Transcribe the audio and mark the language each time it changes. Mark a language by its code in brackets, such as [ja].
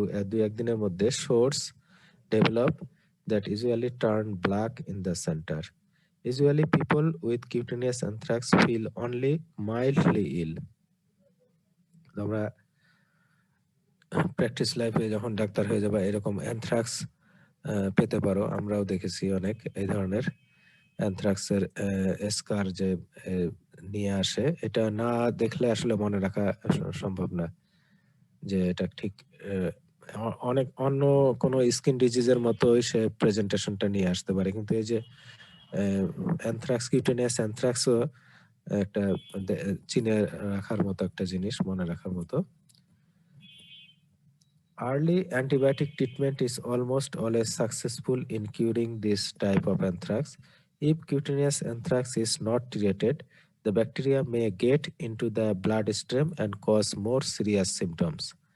[bn] দুই একদিনের মধ্যে [en] Sores develop that usually turn black in the center. Usually people with cutaneous anthrax feel only mildly ill. [bn] আমরা practice লাইফে যখন doctor হয়ে যাবে এরকম অ্যানথ্রাক্স পেতে পারো, আমরাও দেখেছি অনেক এই ধরনের অ্যানথ্রাক্সের স্কার যে নিয়ে আসে, এটা না দেখলে আসলে মনে রাখা সম্ভব না যে এটা ঠিক অনেক অন্য কোনো স্কিন ডিজিজের মতোই সে প্রেজেন্টেশনটা নিয়ে আসতে পারে, কিন্তু এই যে অ্যানথ্রাক্স, কিউটেনিয়াস অ্যানথ্রাক্সও একটা চিনে রাখার মতো একটা জিনিস, মনে রাখার মতো। [en] Early antibiotic treatment is almost always successful in curing this type of anthrax. If cutaneous anthrax is not treated, the bacteria may get into the bloodstream and cause more serious symptoms.